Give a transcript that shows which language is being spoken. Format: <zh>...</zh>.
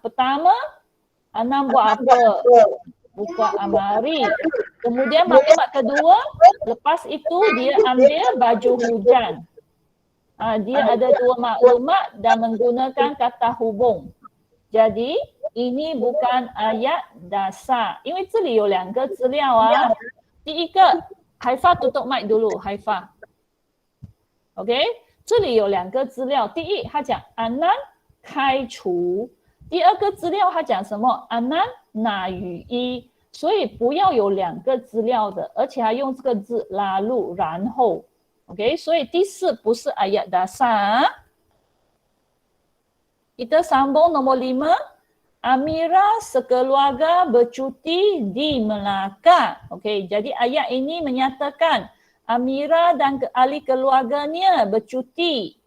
<ms>Pertama, Anam buat apa? Buka amari. Kemudian maklumat kedua, lepas itu dia ambil baju hujan. Dia ada dua maklumat dan menggunakan kata hubung. Jadi, ini bukan ayat dasar.</ms> <zh>因为这里有两个资料啊。第一个，海发</zh> <ms>tutup mic dulu，</ms> <zh>海发。 OK， 这里有两个资料。第一，他讲安南开除；第二个资料他讲什么？安南拿雨衣。所以不要有两个资料的，而且还用这个字拉入然后。 OK， 所以第四不是 ayat dasar。</zh> <ms>Kita sambung nombor 5. Amira sekeluarga bercuti di Melaka. Okey, jadi ayat ini menyatakan Amira dan ahli keluarganya bercuti.</ms>